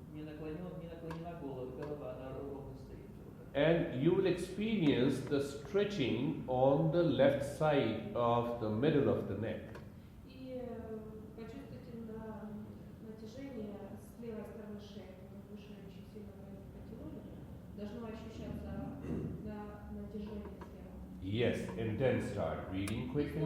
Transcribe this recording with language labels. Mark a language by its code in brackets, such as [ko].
[ru] Не наклонена голова, она ровно стоит. [en] And you will experience the stretching on the left side of the middle of the neck. [ru] И почувствуйте натяжение с левой стороны шеи, потому что шею очень сильно потянули. Должно ощущаться натяжение слева. [en] Yes, and then start breathing quick and